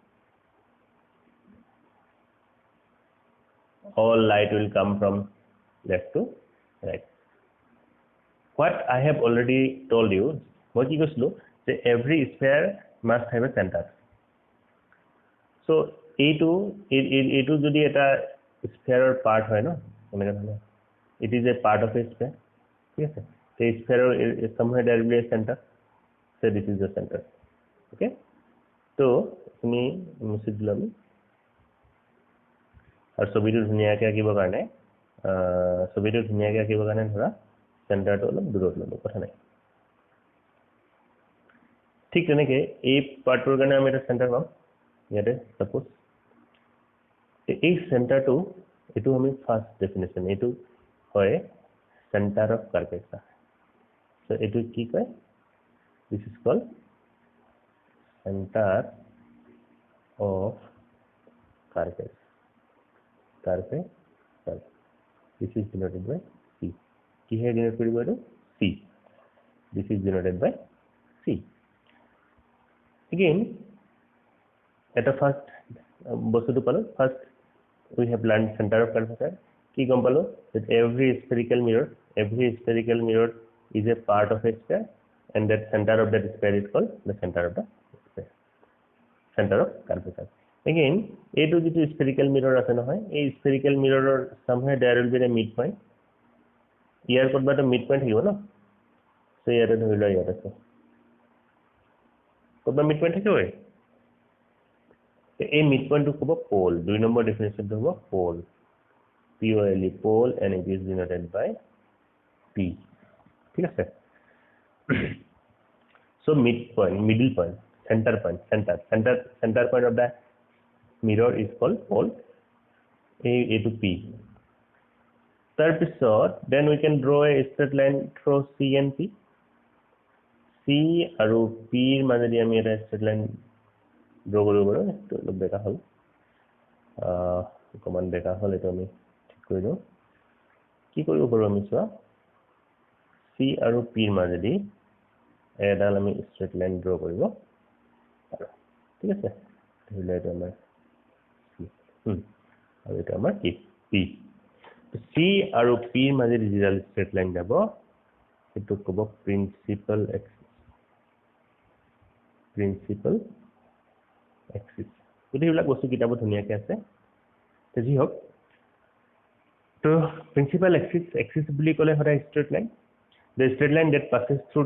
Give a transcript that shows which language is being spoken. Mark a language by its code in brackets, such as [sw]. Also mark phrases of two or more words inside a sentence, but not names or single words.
[en] all light will come from left to right what I have already told you what you guys know that every sphere must have a center so [as] এইটো যদি এটা স্ফিয়াৰৰ পার্ট হয় না এনেকা ধৰণে [en] it is a part of a sphere [as] ঠিক আছে [en] the sphere is somewhere there will be a center so this is the center okay [as] তো তুমি মুছি দিলাম আৰু ছবিটো ধুনীয়াকৈ আঁকিবৰ কাৰণে ধৰা চেণ্টাৰটো অলপ দূৰত ল'ব কথা নাই ঠিক তেনেকৈ এই পাৰ্টৰ কাৰণে আমি এটা চেণ্টাৰ পাম ইয়াতে সাপোজ এই চেণ্টাৰটো এটো আমি [en] first definition [as] এটো হয় [en] center of curvature so [as] এটো কি কয় [en] this is called center of কার্ভেচার this is denoted by c [as] কি হে ডিনোট কৰিব এটো [en] c this is denoted by c again at a first [as] বস্তুটো পালো [en] first we have learned center of curvature [as] কি গম পালো [en] that every spherical mirror is a part of a sphere and that center of that sphere is called the center of the sphere center of curvature again [as] এইটো যেটো [en] spherical mirror [as] আছে নহয় এই [en] spherical mirror somewhere there will be a midpoint [as] ইয়াৰ কৰবাত মিড পইণ্ট থাকিব ন সো ইয়াতে ধৰি লোৱা ইয়াত আছে কৰবাত [en] mid point [as] থাকিব এই মিড পইণ্টটো ক'ব পোল দুই নম্বৰ ডেফিনেশনটো হ'ব পোল POLE পোল [en] and it is denoted by P ঠিক আছে so middle point center point of the mirror is called pole A to P তাৰপিছত then we can draw a straight line through C and P [as] C আৰু P ৰ মাজেদি আমি এটা [en] straight line draw [as] কৰিব পাৰো তো অলপ বেকা হল অকমান বেকা হল এটা আমি ঠিক কৰি দিও কি কৰিব পাৰো আমি চোৱা C আৰু P ৰ মাজেদি এডাল আমি [en] straight line draw [as] কৰিব পাৰো ঠিক আছে ধৰিলে এটা আমাৰ আৰু এটা আমাৰ কি P C আৰু P ৰ মাজেদি যিডাল [en] straight line [as] যাব এটো ক'ব [en] principal axis [as] গোটেইবিলাক বস্তু কিতাপত ধুনীয়াকৈ আছে তেজি হক তো [en] principal axis [as] বুলি ক'লে হয় [en] straight line the straight line that passes through